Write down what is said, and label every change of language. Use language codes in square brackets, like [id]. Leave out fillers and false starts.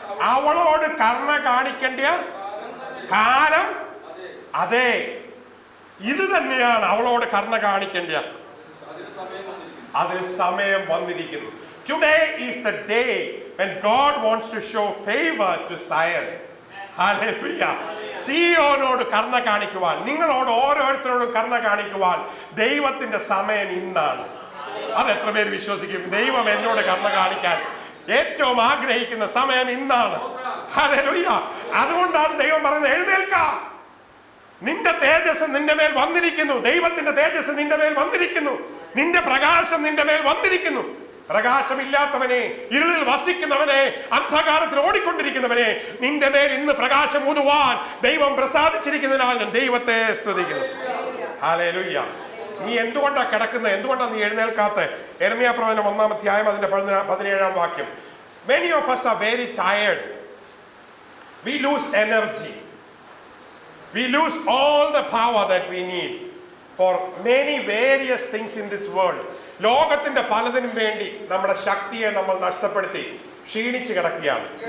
[ml] അവളോട് കരുണ കാണിക്കേണ്ട കാലം അതെ, ഇത് തന്നെയാണ് അവളോട് കരുണ കാണിക്കേണ്ട. അതിന് സമയം വന്നിരിക്കുന്നു. [en] Today is the day when God wants to show favor to Zion. Hallelujah. [ml] സിയോനോട് കരുണ കാണിക്കുവാൻ, നിങ്ങളോട് ഓരോരുത്തരോടും കരുണ കാണിക്കുവാൻ ദൈവത്തിന്റെ സമയം ഇന്നാണ്. അത് എത്ര പേര് വിശ്വസിക്കും? ദൈവം എന്നോട് കരുണ കാണിക്കാൻ ഏറ്റവും ആഗ്രഹിക്കുന്ന സമയം ഇന്നാണ്. ഹല്ലേലൂയ. അതുകൊണ്ടാണ് ദൈവം പറയുന്നത്, എഴുന്നേൽക്കാം, നിന്റെ തേജസ് നിന്റെ മേൽ വന്നിരിക്കുന്നു, ദൈവത്തിന്റെ തേജസ് നിന്റെ മേൽ വന്നിരിക്കുന്നു, നിന്റെ പ്രകാശം നിന്റെ മേൽ വന്നിരിക്കുന്നു. പ്രകാശമില്ലാത്തവനെ, ഇരുളിൽ വസിക്കുന്നവനെ, അന്ധകാരത്തിൽ ഓടിക്കൊണ്ടിരിക്കുന്നവനെ, നിന്റെ മേൽ ഇന്ന് പ്രകാശം ഊതുവാൻ ദൈവം പ്രസാദിച്ചിരിക്കുന്നതിനാൽ ഞാൻ ദൈവത്തെ സ്തുതിക്കുന്നു. ഹല്ലേലൂയ. നീ എന്തുകൊണ്ടാണ് കിടക്കുന്നത്? എന്തുകൊണ്ടാണ് നീ എഴുന്നേൽക്കാത്ത? യെരമ്യാ പ്രവചനം 1-ാം അധ്യായം അതിന്റെ 17-ാം വാക്യം. [en] Many of us are very tired. We lose energy. We lose all the power that we need for many various things in this world. [ml] ലോകത്തിന്റെ പലതിനും വേണ്ടി നമ്മുടെ ശക്തിയെ നമ്മൾ നഷ്ടപ്പെടുത്തി ക്ഷീണിച്ച് കിടക്കുകയാണ്.